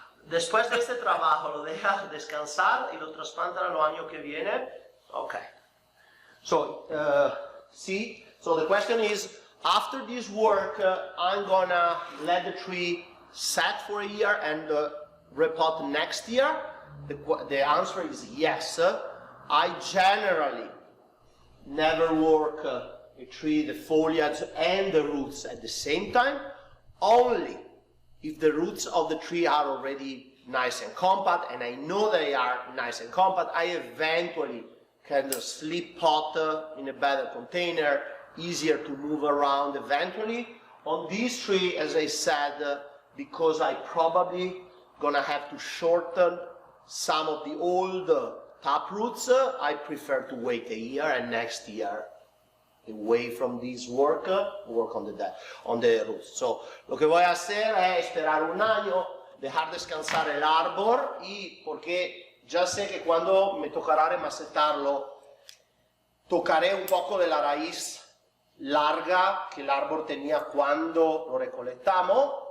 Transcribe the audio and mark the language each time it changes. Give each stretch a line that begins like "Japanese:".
Spanish: Después de este trabajo lo deja descansar y lo trasplanta el año que viene.
English: Okay. So, see, so the question is, after this work, I'm gonna let the tree set for a year and repot next year. The answer is yes. I generally never work a tree, the foliage and the roots at the same time, only if the roots of the tree are already nice and compact, and I know they are nice and compact, I eventually can slip pot in a better container, easier to move around eventually. On this tree, as I said, because I probably gonna have to shorten some of the old tap roots, I prefer to wait a year and next year, away from this work on the roots.
Spanish: So, lo que voy a hacer es esperar un año, dejar descansar el árbol, y porque ya sé que cuando me tocará remacetarlo, tocaré un poco de la raíz larga que el árbol tenía cuando lo recolectamos.